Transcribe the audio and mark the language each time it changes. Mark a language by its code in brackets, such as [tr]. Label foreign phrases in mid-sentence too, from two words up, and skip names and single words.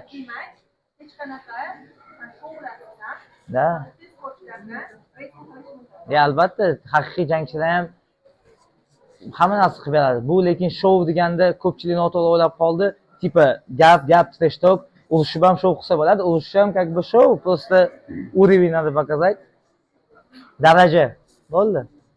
[uz] Demak, hech qanaqa shoulardan, sportchilardan albatta, haqiqiy jangchilar ham hamma narsa qilib beradi. Bu lekin shou deganda ko'pchilik noto'g'ri o'ylab qoldi. Tipa gap [en] trash talk, [uz] urushib ham shou qilsa bo'ladi. Urush ham [ru] как бы шоу, просто уровень надо показать. [uz] Daraja. Bo'ldi.